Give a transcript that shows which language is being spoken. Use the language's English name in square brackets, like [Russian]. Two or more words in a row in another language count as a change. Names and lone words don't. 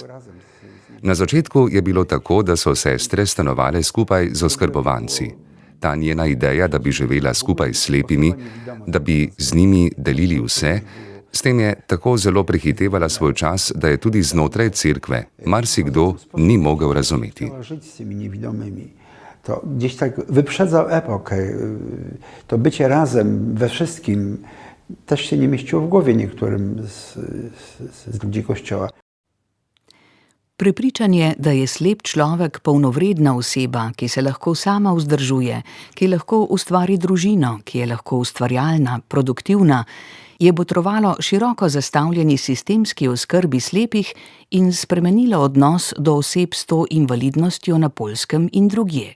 [Slovenian] Na začetku je bilo tako, da so sestre stanovale skupaj z oskrbovanci. Ta njena ideja, da bi živela skupaj s slepimi, da bi z njimi delili vse, s tem je tako zelo prehitevala svoj čas, da je tudi znotraj cerkve marsikdo ni mogel razumeti. [Polish] To gdzieś tak wyprzedzał epokę. To bycie razem we wszystkim też się nie mieściło w głowie niektórym z ludzi Kościoła. [Slovenian] Prepričanje, da je slep človek polnovredna oseba, ki se lahko sama vzdržuje, ki lahko ustvari družino, ki je lahko ustvarjalna, produktivna, je botrovalo široko zastavljeni sistemski oskrbi slepih in spremenilo odnos do oseb s to invalidnostjo na Poljskem in drugje.